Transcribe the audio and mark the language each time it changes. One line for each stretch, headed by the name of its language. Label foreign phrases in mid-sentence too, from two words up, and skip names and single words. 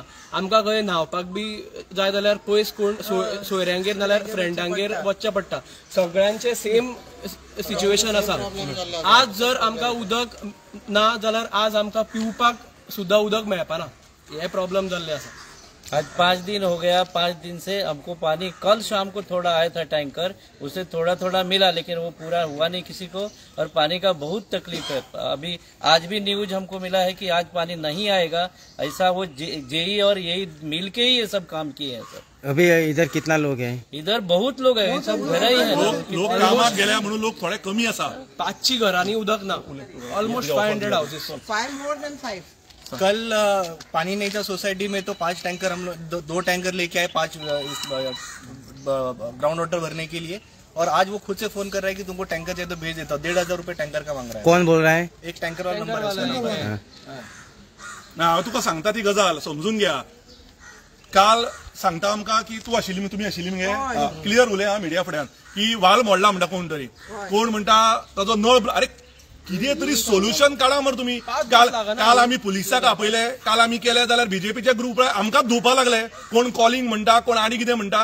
Konkani: आमकां खंय न्हावपाक बी जाय जाल्यार पयस कोण सोयऱ्यांगेर नाल्यार फ्रेंडांगेर वचचें पडटा। सगळ्यांचे
English: same situation
Konkani: आसा। आज जर आमकां उदक ना जाल्यार आज आमकां पिवपाक सुद्दां उदक मेळपाना, हे प्रॉब्लम जाल्ले आसा।
Hindi: आज 5 दिन हो गया, 5 दिन से हमको पानी, कल शाम को थोड़ा आया था टैंकर, उसे थोड़ा थोड़ा मिला, लेकिन वो पूरा हुआ नहीं किसी को, और पानी का बहुत तकलीफ है। अभी आज भी न्यूज हमको मिला है कि आज पानी नहीं आएगा, ऐसा वो जेई और यही मिल के ही ये सब काम किए हैं सर। अभी इधर कितना लोग हैं? इधर बहुत लोग हैं, सब घर ही है,
Konkani: लोक कामाक गेल्या म्हणून लोक थोडे कमी आसा। 500 घरांनी उदक ना,
English: almost 500 houses. 5 more than 5।
Hindi: कल पानी नहीं था सोसाइटी में, तो 5 टैंकर हम लोग 2 टैंकर लेके आए 5
English: ground water
Hindi: भरने के लिए, और आज वो खुद से फोन कर रहा है कि तुमको टैंकर चाहिए तो भेज देता हूँ। 1500 रुपये टैंकर का मांग रहा है। कौन बोल रहा है? एक टैंकर वाला नंबर है।
Konkani: हांव तुका सांगता ती गजाल समजून घ्या। काल सांगता आमकां की तूं आशिल्ली, तुमी आशिल्ली मगे, क्लियर उलय हा मिडिया फुड्यान, की वाल मोडला म्हणटा कोण तरी, कोण म्हणटा ताजो नळ, अरे कितें तरी सोल्युशन काढा मरे तुम्ही। काल आमी पुलिसाक आपयले, काल आमी केले जाल्यार बीजेपीचे ग्रुप आमकांच धुवपा लागले, कोण कॉलिंग म्हणटा, कोण आनी कितें म्हणटा।